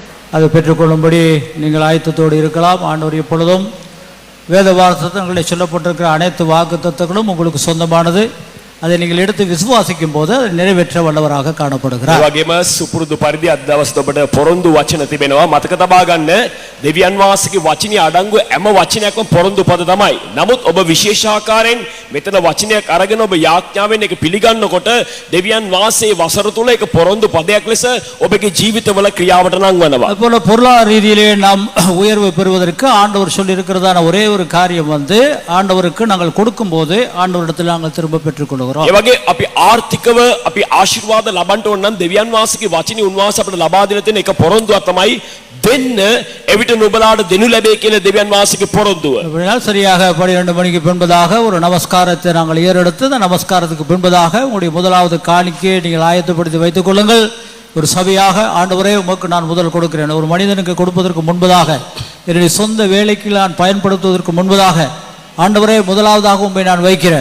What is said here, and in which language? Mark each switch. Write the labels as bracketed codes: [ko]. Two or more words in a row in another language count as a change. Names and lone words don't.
[ta] அதை பெற்றுக்கொள்ளும்படி நீங்கள் ஆயத்தத்தோடு இருக்கலாம். ஆண்டவர் எப்பொழுதும் வேத வார்த்தைகளில் சொல்லப்பட்டிருக்கிற அனைத்து வாக்கு தத்தங்களும் உங்களுக்கு சொந்தமானது. அதை நீங்கள் எடுத்து விசுவாசிக்கும் போது அதை நிறைவேற்ற வல்லவராக காணப்படுகிறார். [si] වගේම සුපුරුදු පරිදි අද දවස් ඔබට පොරොන්දු වචන තිබෙනවා. මතක තබා ගන්න දෙවියන් වහන්සේගේ වචනේ අඩංගු හැම වචනයක්ම පොරොන්දු පද තමයි. නමුත් ඔබ විශේෂාකාරයෙන් මෙතන වචනයක් අරගෙන ඔබ යාඥාවෙන් ඒක පිළිගන්නකොට දෙවියන් වහන්සේ වසර තුල ඒක පොරොන්දු පදයක් ලෙස ඔබගේ ජීවිතවල ක්‍රියාවට නංවනවා. [ta] அதுபோல பொருளாதார ரீதியிலே நாம் உயர்வு பெறுவதற்கு ஆண்டவர் சொல்லி இருக்கிறதான ஒரே ஒரு காரியம் ஆண்டவருக்கு நாங்கள் கொடுக்கும் போது ஆண்டவரிடத்தில் நாங்கள் திரும்ப பெற்றுக்கொள்கிறோம். [si] ඒ වගේ අපි ආර්ථිකව අපි ආශිර්වාද ලබන්න ඕන නම් දෙවියන් වහන්සේගේ වචනේ උන්වහන්සේ අපිට ලබා දෙන තියෙන එක පොරොන්දුවක් තමයි දෙන්න එවිට නුඹලාට දෙනු ලැබේ කියන දෙවියන් වහන්සේගේ පොරොන්දුව. [ta] சரியாக 12 மணிக்கு பின்பதாக ஒரு நமஸ்காரத்தை நாங்கள் ஏறெடுத்து அந்த நமஸ்காரத்துக்கு பின்பதாக உங்களுடைய முதலாவது காணிக்கையை நீங்கள் ஆயத்தப்படுத்தி வைத்துக் கொள்ளுங்கள். ஒரு சபையாக ஆண்டவரே உமக்கு நான் முதல் கொடுக்கிறேன். ஒரு மனிதனுக்கு கொடுப்பதற்கு முன்பதாக என்னுடைய சொந்த வேலைக்கு நான் பயன்படுத்துவதற்கு முன்பதாக ஆண்டவரே முதலாவதாக உம்மை நான் வைக்கிறேன்.